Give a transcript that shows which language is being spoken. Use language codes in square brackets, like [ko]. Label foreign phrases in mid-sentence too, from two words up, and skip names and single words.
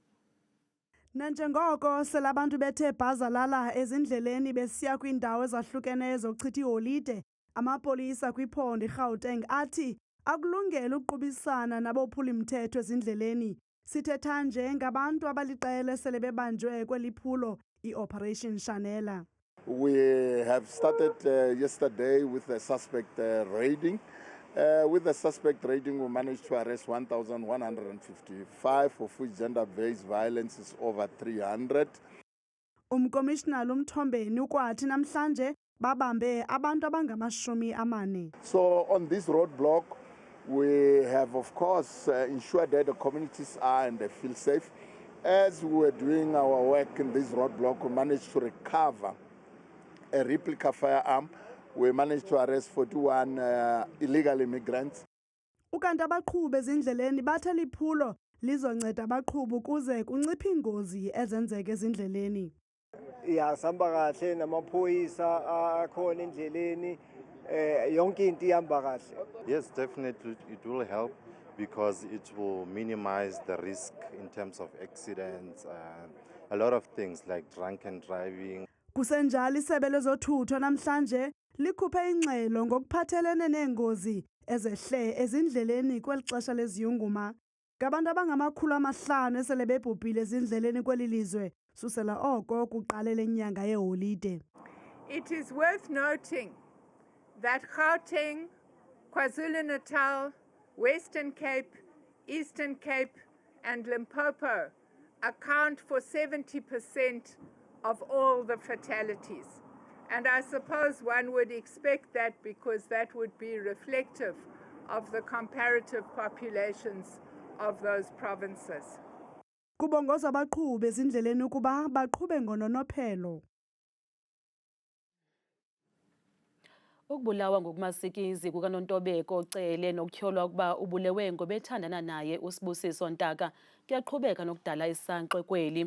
[xh] Nanjengoko selabantu bethe bhazalala ezindleleni besiya kwindawo ezahlukeneyo zokuchitha iholide, amapolisa kwiphondo iGauteng athi akulungela uqubisana nabophula mthetho ezindleleni. Sithetha nje ngabantu abaliqela sele bebanjwe kweliphulo iOperation Shanela. [en] We have started yesterday with the suspect raiding. With the suspect raiding, we managed to arrest 1,155, of which gender-based violence is over 300. [xh] Umkomishinala uMthombeni ukwathi namhlanje babambe abantu abangama-40. [en] So on this roadblock, we have of course ensured that the communities are and they feel safe. As we were doing our work in this roadblock, we managed to recover a replica firearm. We managed to arrest 41 illegal immigrants. [xh] Ukanti abaqhubi ezindleleni bathe liphulo lizonceda abaqhubi ukuze kunciphe ingozi ezenzeka ezindleleni. Ya sihamba kahle namaphoyisa akhona endleleni yonke into ihamba kahle. [en] Yes, definitely it will help because it will minimize the risk in terms of accidents and a lot of things like drunken driving. [xh] Kusenjalo isebe lezothutho namhlanje likhuphe ingxelo ngokuphathelene nengozi ezehle ezindleleni kweli xesha leziyunguma. ngabantu abangama500 esele bebhubhile ezindleleni kweli lizwe susela oko kuqale lenyanga yeholide. [en] It is worth noting that Gauteng, KwaZulu-Natal, Western Cape, Eastern Cape and Limpopo account for 70% of all the fatalities. And I suppose one would expect that because that would be reflective of the comparative populations of those provinces. [xh] Kubongozwa abaqhubi ezindleleni ukuba baqhube ngononophelo. Ukubulawa ngokumasikizi kukaNontobeko Cele nokutyholwa ukuba ubulewe ngobethandana naye uSibusiso Ntaka kuyaqhubeka nokudala isankxwe kweli.